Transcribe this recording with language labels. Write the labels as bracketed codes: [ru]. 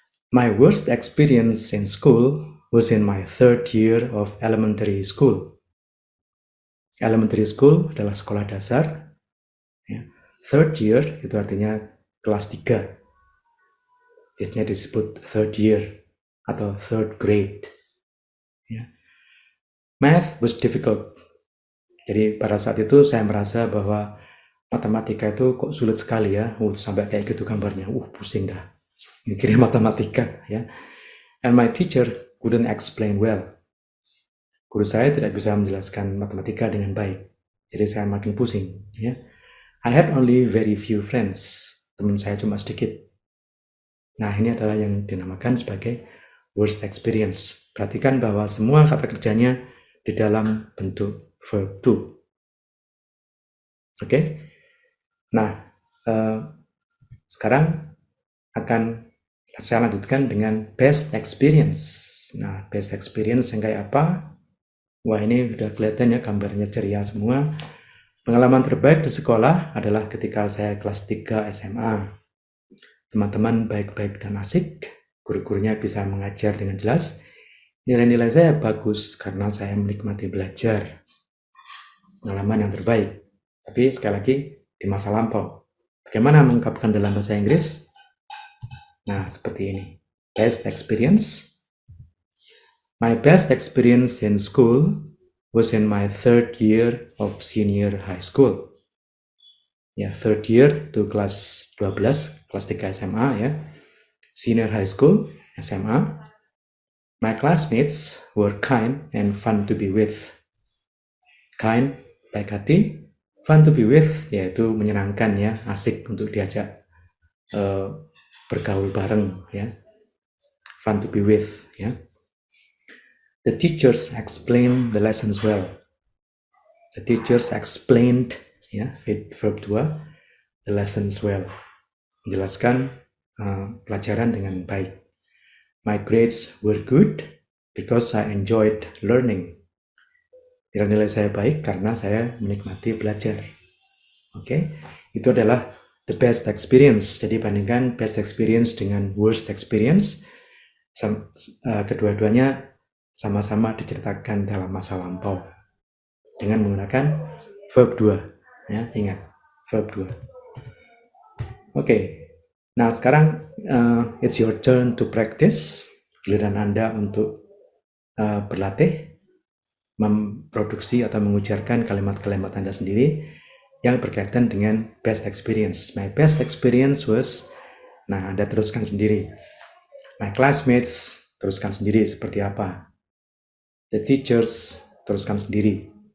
[en] My worst experience in school was in my 3rd year of elementary school. [id] Elementary school adalah sekolah dasar. Ya. 3rd year itu artinya kelas 3. Biasanya disebut 3rd year. atau [en] third grade. Ya. Math was difficult. [id] Jadi pada saat itu saya merasa bahwa matematika itu kok sulit sekali ya, sampai kayak gitu gambarnya, pusing dah, mikirin matematika ya. [en] And my teacher couldn't explain well. [id] Guru saya tidak bisa menjelaskan matematika dengan baik, jadi saya makin pusing ya. [en] I had only very few friends, [id] teman saya cuma sedikit. Nah, ini adalah yang dinamakan sebagai worst experience. Perhatikan bahwa semua kata kerjanya di dalam bentuk verb to. Oke? Nah, sekarang akan saya lanjutkan dengan best experience. Nah, best experience yang kayak apa? Wah, ini udah kelihatan ya, gambarnya ceria semua. Pengalaman terbaik di sekolah adalah ketika saya kelas 3 SMA. Teman-teman baik-baik dan asik, guru-gurunya bisa mengajar dengan jelas. Nilai-nilai saya bagus karena saya menikmati belajar. Pengalaman yang terbaik. Tapi sekali lagi, di masa lampau. Bagaimana mengungkapkan dalam bahasa Inggris? Nah, seperti ini. Best experience. [en] My best experience in school was in my third year of senior high school. [id] Ya, third year itu kelas 12, kelas 3 SMA ya. [en] Senior high school, SMA. My classmates were kind and fun to be with. [id] Kind, baik hati. Fun to be with, yaitu menyenangkan ya, asik untuk diajak bergaul bareng ya. [en] Fun to be with ya. The teachers explained the lessons well. The teachers explained ya, verb 2, the lessons well. [id] Menjelaskan pelajaran dengan baik. [en] My grades were good because I enjoyed learning. [id] Nilai-nilai saya baik karena saya menikmati belajar. Oke, itu adalah the best experience. Jadi bandingkan best experience dengan worst experience. Kedua-duanya sama-sama diceritakan dalam masa lampau dengan menggunakan verb 2. Ya, ingat, verb 2. Oke, nah sekarang [en] it's your turn to practice. [id] Giliran Anda untuk berlatih memproduksi atau mengucapkan kalimat-kalimat Anda sendiri yang berkaitan dengan best experience. [en] My best experience was, [id] nah Anda teruskan sendiri. [en] My classmates, [id] teruskan sendiri seperti apa. [en] The teachers, [id] teruskan sendiri.